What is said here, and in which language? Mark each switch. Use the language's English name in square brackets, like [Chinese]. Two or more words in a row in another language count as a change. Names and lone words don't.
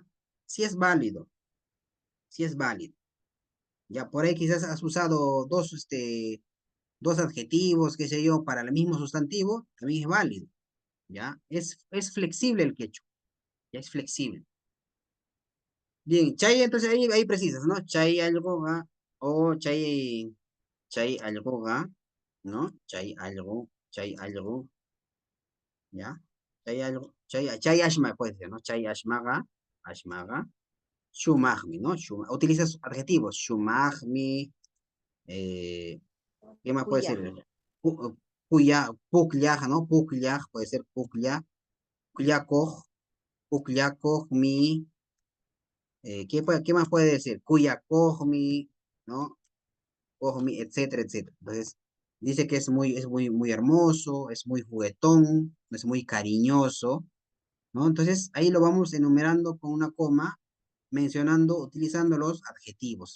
[Spanish] Sí es válido, sí es válido. Ya por ahí quizás has usado dos adjetivos, qué sé yo, para el mismo sustantivo, también es válido, ¿ya? Es flexible el quechua, ya es flexible. Bien, chay, entonces ahí precisas, ¿no? Chay algo, o chay algo, ¿no? Chay algo, ¿ya? [Quechua] Chay ashma, [Spanish] puede ser, ¿no? [Quechua] Chay ashmaga, shumagmi, [Spanish] ¿no? Utilizas adjetivos, [Quechua] shumagmi, [Spanish] ¿qué más puede Kuya. [Quechua] ser? Puya, puklaj, ¿no? Puklaj, puede ser puklaj, puklakoj, puklakoj, [Spanish] ¿qué más puede decir? [Quechua] Kuyakojmi, ¿no? [Spanish] Cojmi, etcétera, etcétera. Entonces, dice que muy hermoso, es muy juguetón, es muy cariñoso, ¿no? Entonces, ahí lo vamos enumerando con una coma, utilizando los adjetivos.